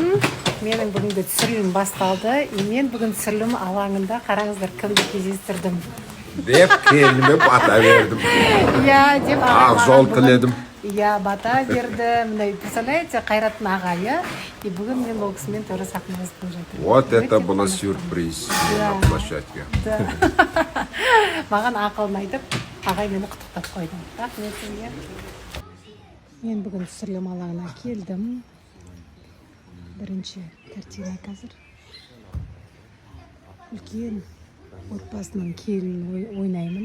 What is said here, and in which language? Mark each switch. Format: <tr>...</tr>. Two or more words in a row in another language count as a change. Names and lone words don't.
<kk>Менің бүгінгі түсірілім басталды. Мен бүгін түсірілім алаңында қараңыздар кімді кездестірдім.</kk> <tr>Деп kendime bata verdim.</tr> <kk>Иә, деп Ақ жол тіледім. Иә, бата берді. Мына представляете, Қайраттың ағайы. И бүгін мен ол кісімен тоже сахналасып жатырмын.</kk> <ru>Вот это было сюрприз на площадке.</ru> <kk>Маған ақылын айтып, ағай мені құттықтап қойды. Рахмет сізге. Мен бүгін түсірілім алаңына келдім. Бірінші картина қазір. Үлкен отбасының келін ойнаймын.</kk>